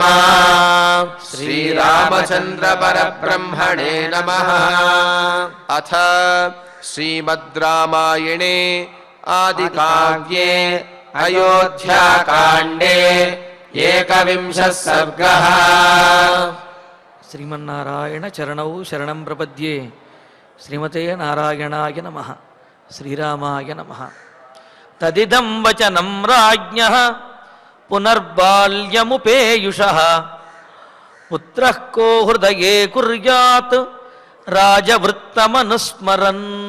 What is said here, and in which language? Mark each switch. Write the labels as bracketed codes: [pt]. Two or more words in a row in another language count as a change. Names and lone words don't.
[sa] श्रीरामचन्द्र परब्रह्मणे नमः। अथ श्रीमद् रामायणे आदिकाव्ये अयोध्याकाण्डे 21 सर्गः। శ్రీమన్నారాయణ చరణౌ శరణం ప్రపద్యే. శ్రీమతే నారాయణాయ నమః. శ్రీరామాయ నమః. తదిదం వచనం రాజ్ఞః పునర్బాల్యముపేయుషః పుత్రః కో హృదయే కుర్యాత్ రాజవృత్తమనుస్మరన్.